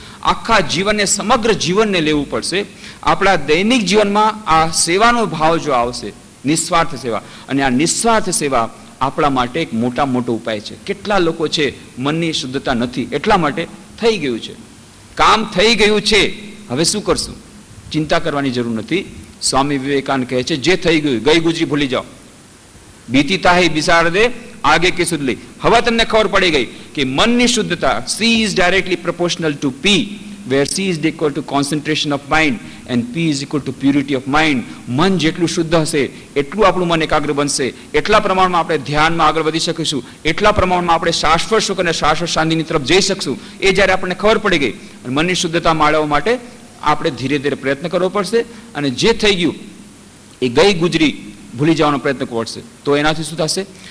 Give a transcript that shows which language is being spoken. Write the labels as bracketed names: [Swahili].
[Gujarati] આખા જીવનને, સમગ્ર જીવનને લેવું પડશે. આપણા દૈનિક જીવનમાં આ સેવાનો ભાવ જો આવશે, નિસ્વાર્થ સેવા, અને આ નિસ્વાર્થ સેવા આપણા માટે એક મોટો ઉપાય છે. કેટલા લોકો છે મનની શુદ્ધતા નથી, એટલા માટે થઈ ગયું છે, કામ થઈ ગયું છે, હવે શું કરશું? ચિંતા કરવાની જરૂર નથી. સ્વામી વિવેકાનંદ કહે છે જે થઈ ગયું, ગઈ ગુજરી ભૂલી જાઓ. [Hindi] બીતી તાહી બિસાર દે આગે કે સુધ લી. [Gujarati] હવે તમને ખબર પડી ગઈ કે મનની શુદ્ધતા, [English] C is directly proportional to P, where C is equal to concentration of mind and P is equal to purity of mind. [Gujarati] મન જેટલું શુદ્ધ હશે એટલું આપણું મન એકાગ્ર બનશે, એટલા પ્રમાણમાં આપણે ધ્યાનમાં આગળ વધી શકીશું, એટલા પ્રમાણમાં આપણે શાશ્વત સુખ અને શાશ્વત શાંતિની તરફ જઈ શકશું. એ જ્યારે આપણને ખબર પડી ગઈ, અને મનની શુદ્ધતા માળવવા માટે આપણે ધીરે ધીરે પ્રયત્ન કરવો પડશે. અને જે થઈ ગયું એ ગઈ ગુજરી ભૂલી જવાનો પ્રયત્ન કરવો પડશે. તો એનાથી શું થશે?